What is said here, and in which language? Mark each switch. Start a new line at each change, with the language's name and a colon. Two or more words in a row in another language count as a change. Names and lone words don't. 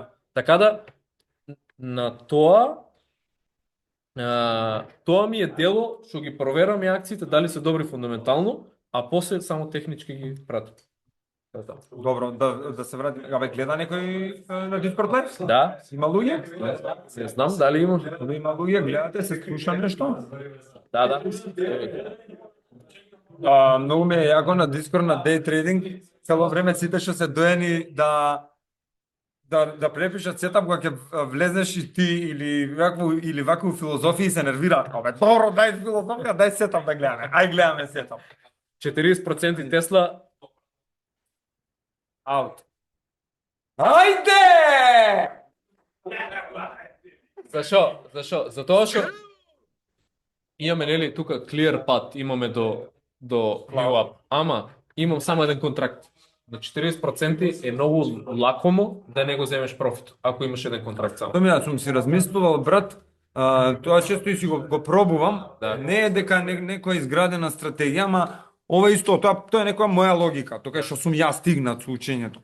Macedonian: Така да на тоа ми е дело што ги проверам и акциите дали се добри фундаментално, а после само технички ги пратам. Добро, да се врати. Абе гледа некој на Discord Live? Да. Има луѓе? Не знам дали има. Дали има луѓе, гледате, се слуша нешто? Да. Многу ми е јако на Discord на
English: day trading,
Macedonian: цело време сите што се доени да препишат сетап кога ќе влезеш и ти или вакво филозофија се нервираат. Абе добро, дај филозофија, дај сетап да гледаме. Ај гледаме сетап. 40% Тесла аут. Ајде! Зашо? Затоа што имаме нели тука clear пат, имаме до
English: new up,
Macedonian: ама имам само еден контракт. На 40% е многу лакомо да не го земеш профит, ако имаш еден контракт само. Јас сум си размислувал, брат, тоа често и си го пробувам. Да. Не е дека некоја изградена стратегија, ама ова исто, тоа е некоја моја логика, тоа што сум јас стигнат со учењето.